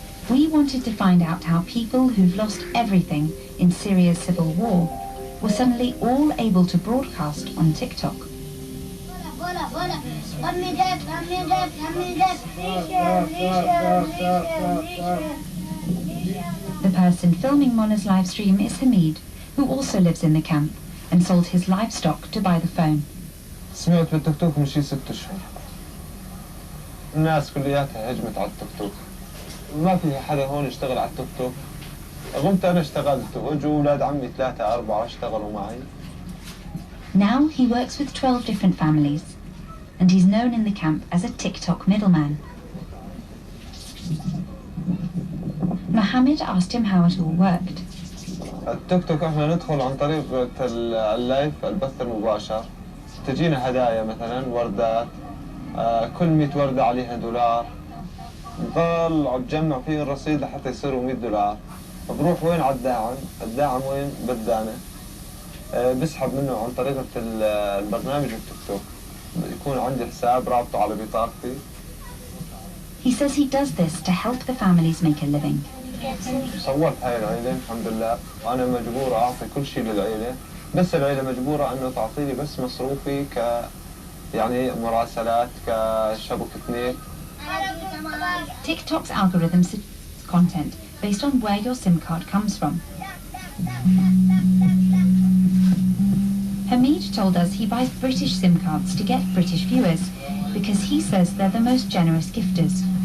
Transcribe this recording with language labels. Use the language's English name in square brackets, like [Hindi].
[English] We wanted to find out how people who've lost everything in Syria's civil war were suddenly all able to broadcast on TikTok. The person filming Mona's live stream is Hamid, who also lives in the camp and sold his livestock to buy the phone. [Arabic] سمعت بالتيك توك من شي 6 أشهر. الناس كلياتها هجمت على التيك توك. ما في حدا هون يشتغل على التيك توك. قمت أنا اشتغلت وأجوا أولاد عمي 3 4 اشتغلوا معي. [English] Now he works with 12 different families, and he's known in the camp as a TikTok middleman. Mohammed asked him how it all worked. [Arabic] التيك توك احنا ندخل عن طريق اللايف البث المباشر. تجينا هدايا مثلا وردات، كل 100 وردة عليها $1. نضل عم تجمع فيه الرصيد لحتى يصيروا $100. بروح وين على الداعم وين بدانا. بسحب منه عن طريقة البرنامج والتيك توك. يكون عندي حساب رابطه على بطاقتي. [English] He says he does this to help the families make a living. [Arabic] صورت هاي العيلة الحمد لله، وأنا مجبورة أعطي كل شيء للعيلة، بس العيلة مجبورة إنه تعطيني بس مصروفي يعني مراسلات كشبكة نت. [English] TikTok's algorithm suggests content based on where your SIM card comes from. Hamid told us he buys British SIM cards to get British viewers because he says they're the most generous gifters.